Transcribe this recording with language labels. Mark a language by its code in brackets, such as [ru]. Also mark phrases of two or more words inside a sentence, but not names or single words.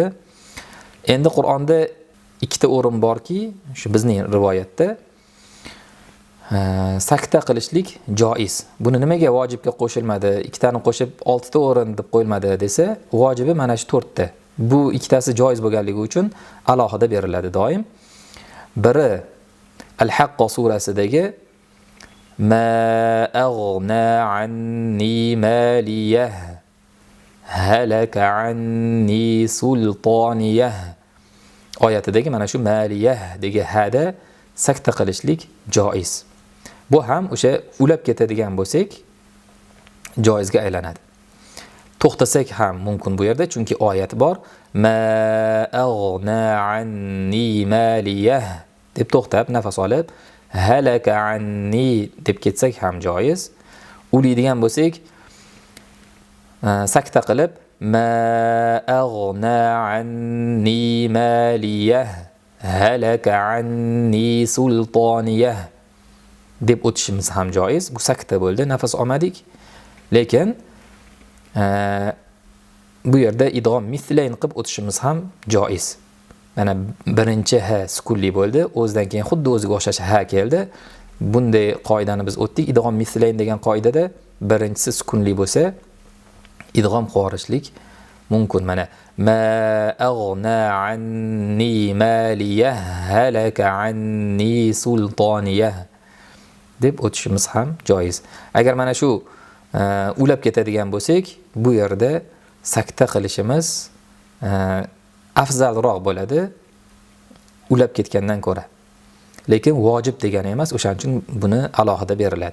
[uz] Endi Qur'onda 2 ta o'rin borki, shu bizning rivoyatda sakta qilishlik joiz. Buni nimaga vojibga qo'shilmadi? 2 tani qo'shib 6 ta o'rin deb qo'yilmadi desa, vojibi mana shu 4 ta. Bu ikkitasi joiz bo'lganligi uchun alohida beriladi doim. Biri Al-Haqqa surasidagi [ar] ما أغنى عني ماليه هلك عني سلطانيه [uz] oyatidagi mana shu maliyah degi hada sakta qilishlik joiz. Bu ham o'sha ulab ketadigan bo'lsak joizga aylanadi. To'xtasak ham mumkin bu yerda, chunki oyat bor. [ar] ما أغنى عني ماليه [uz] deb to'xtab nafas olib [ar] هلك عني [uz] deb ketsak ham joiz. Ulaydigan bo'lsak sakta qilib [ar] ما أغنى عني ماليه هلك عني سلطانيه [uz] deb o'tishimiz ham joiz. Bu sakta bo'ldi, nafas olmadik. Lekin bu yerda idg'om mislayn qilib o'tishimiz ham joiz. Mana birinchi ha sukunli bo'ldi, o'zidan keyin xuddi o'ziga o'xshash ha keldi. Bunday qoidani biz o'tdik. Idg'om mislayn degan qoidada birinchisi sukunli bo'lsa, idg'om qo'rishlik mumkin. Mana [ar] ما أغنى عني ماليه هلك عني سلطانيه [uz] deb o'tishimiz ham joiz. Agar mana shu ulab ketadigan bo'lsak, bu yerda sakta qilishimiz afzalroq bo'ladi ulab ketgandan ko'ra. Lekin vojib degani emas, o'shaning uchun buni alohida beriladi.